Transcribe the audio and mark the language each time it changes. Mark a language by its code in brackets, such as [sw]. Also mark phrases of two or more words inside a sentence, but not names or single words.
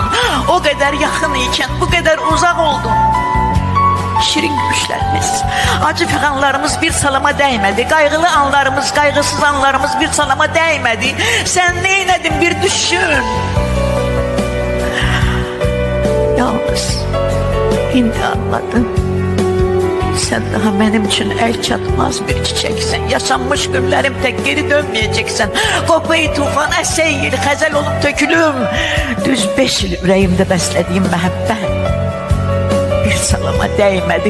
[az] O qədər yaxın ikən bu qədər uzaq oldun. Şirin gülüşlərimiz, acı fiğanlarımız bir salama dəymədi. Qayğılı anlarımız, qayğısız anlarımız bir salama dəymədi. Sən neynədin bir düşün. Yalnız İndi anladım. [tr] Sen daha benim için el çatmaz bir çiçeksin. Yaşanmış günlerim tek geri dönmeyeceksin. [az] Kopayı tufan eseyir, xəzəl olup tökülüm. [tr] Düz 5 yıl yüreğimde beslediğim mehabbet bir salama değmedi.